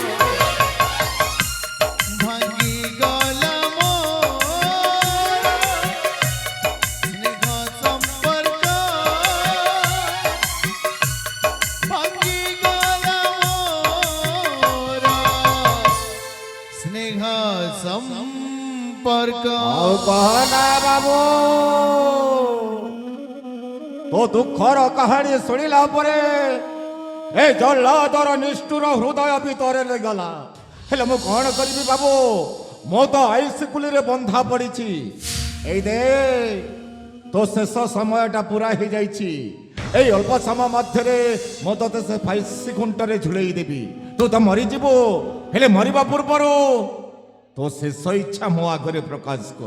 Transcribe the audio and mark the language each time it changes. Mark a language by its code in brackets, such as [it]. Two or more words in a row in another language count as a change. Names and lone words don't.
[or] ଭାଙ୍ଗି ଗଲା ମୋର ସ୍ନେହ ସମ୍ପର୍କ ଭାଙ୍ଗି ଗଲା ମୋର ସ୍ନେହ ସମ୍ପର୍କ ଆଉ କହନା ବାବୁ ତୋ ଦୁଃଖର କାହାଣୀ ଶୁଣିଲା ପରେ ଏ ଜଲ୍ଲାଦର ନିଷ୍ଠୁର ହୃଦୟ ଭିତରେ ଗଲା ହେଲେ ମୁଁ କଣ କରିବି ବାବୁ ମୁଁ ତ ଆଇସିକୁଲିରେ ବନ୍ଧା ପଡ଼ିଛି ଏଇ ଦେ ତୋ ଶେଷ ସମୟଟା ପୁରା ହେଇଯାଇଛି ଏଇ ଅଳ୍ପ ସମୟ ମଧ୍ୟରେ ମୁଁ ତୋତେ ସେ ଫାଇସି ଖୁଣ୍ଟରେ ଝୁଲେଇ ଦେବି ତୁ ତ ମରିଯିବୁ ହେଲେ ମରିବା ପୂର୍ବରୁ ତୋ ଶେଷ ଇଚ୍ଛା ମୋ ଆଗରେ ପ୍ରକାଶ କର